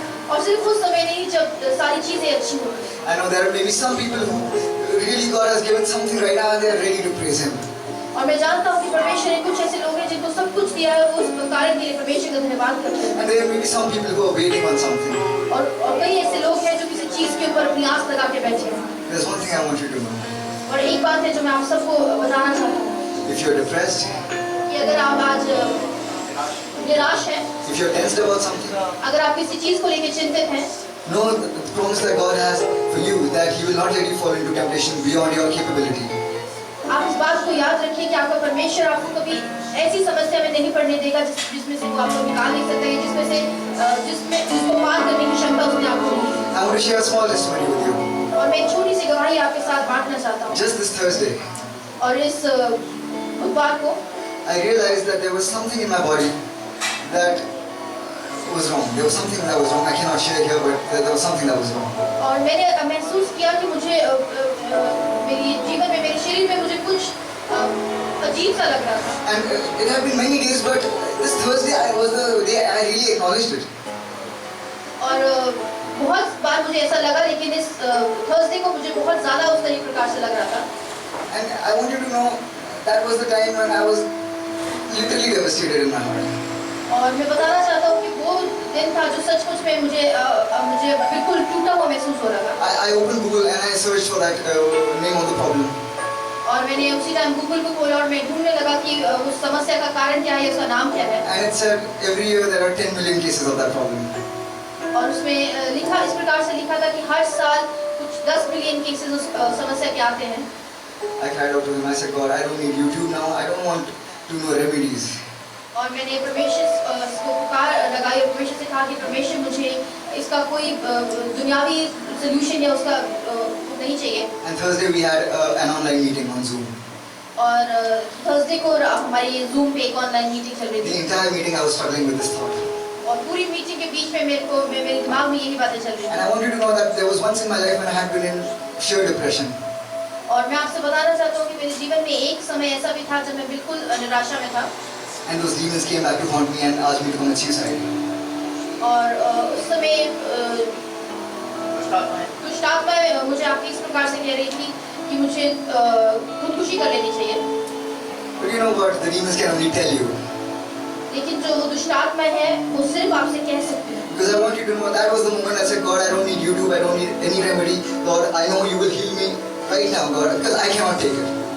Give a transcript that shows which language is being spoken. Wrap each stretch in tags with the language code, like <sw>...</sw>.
<hi>और सिर्फ उस समय नहीं जब सारी चीजें अच्छी हो गई।</hi> <en>I know there are maybe some people who really God has given something right now and they are ready to praise Him.</en> <hi>और मैं जानता हूँ कि परमेश्वर ने कुछ ऐसे लोग हैं जिनको सब कुछ दिया है, वो उस कारण के लिए परमेश्वर का धन्यवाद करते हैं।</hi> <en>And there are maybe some people who are waiting on something.</en> <hi>और कई ऐसे लोग हैं जो किसी चीज के ऊपर अपनी आस लगा के बैठे हैं।</hi> <en>There's one thing I want you to know.</en> <hi>और एक बात है जो मैं आप सबको बताना चाहता हूँ</hi> <en>If you're depressed,</en> <hi>कि अगर आप आज निराश हैं,</hi> <en>if you're tensed about something,</en> <hi>अगर आप किसी चीज को लेकर चिंतित हैं,</hi> <en>know the promise that God has for you that He will not let you fall into temptation beyond your capability.</en> <hi>आप इस बात को याद रखिए कि आपका परमेश्वर आपको कभी ऐसी समस्या में नहीं पड़ने देगा जिसमें से वो आपको निकाल नहीं सकता है, जिसको पार करने की क्षमता उसने आपको नहीं दी।</hi> <en>I want to share a small testimony with you.</en> <hi>और मैं एक छोटी सी गवाही आपके साथ बांटना चाहता हूँ।</hi> <en>Just this Thursday,</en> <hi>और इस बुधवार को</hi> <en>I realized that there was something in my body that was wrong. There was something that was wrong. I cannot share here, but there was something that was wrong.</en> <hi>और मैंने महसूस किया कि मुझे मेरी जीवन में, मेरे शरीर में मुझे कुछ अजीब सा लग रहा था।</hi> <en>And it had been many days, but this Thursday was the day I really acknowledged it.</en> <hi>और बहुत बार मुझे ऐसा लगा, लेकिन इस थर्सडे को मुझे बहुत ज़्यादा उस तरीके प्रकार से लग रहा था।</hi> <en>And I want you to know that was the time when I was literally devastated in my heart.</en> <hi>और मैं बताना चाहता हूँ कि वो दिन था जो सचमुच में मुझे बिल्कुल टूटा हुआ महसूस हो रहा था।</hi> <en>I opened Google and I searched for that name of the problem.</en> <hi>और मैंने उसी टाइम गूगल को खोला और मैं ढूंढने लगा कि उस समस्या का कारण क्या है, उसका नाम क्या है।</hi> <en>And it said every year there are 10 million cases of that problem.</en> <hi>और उसमें इस प्रकार से लिखा था कि हर साल कुछ 10 मिलियन केसेस उस समस्या के आते हैं।</hi> <en>I cried out to Him. I said, God, I don't need YouTube now. I don't want to know remedies.</en> <hi>और मैंने परमेश्वर को पुकार लगाई और परमेश्वर से कहा कि परमेश्वर मुझे इसका कोई दुनियावी सलूशन या उसका नहीं चाहिए।</hi> <en>And Thursday we had an online meeting on Zoom.</en> <hi>और थर्सडे को हमारी Zoom पे एक ऑनलाइन मीटिंग चल रही</hi> <en>The</en> <hi>थी।</hi> <en>entire meeting I was struggling with this thought.</en> <hi>और पूरी मीटिंग के बीच में मेरे दिमाग में यही बातें चल रही</hi> <en>And I</en> <hi>थी।</hi> <en>want you to know that there was once in my life when I had been in sheer depression.</en> <hi>और मैं आपसे बताना चाहता हूँ कि मेरे जीवन में एक समय ऐसा भी था जब मैं बिल्कुल निराशा में था।</hi> <en>And those demons came back to haunt me and asked me to commit suicide.</en> <hi>और उस समय दुष्ट आत्माएं मुझे आपकी इस प्रकार से कह रही थी कि मुझे खुदकुशी कर लेनी चाहिए।</hi> <en>But you know what? The demons can only tell you.</en> <hi>लेकिन जो दुष्ट आत्मा है वो सिर्फ आपसे कह सकती है।</hi> <en>Because I want you to know that was the moment I said, God, I don't need YouTube, I don't need any remedy. Lord, I know you will heal me right now, God, because I cannot take it.</en>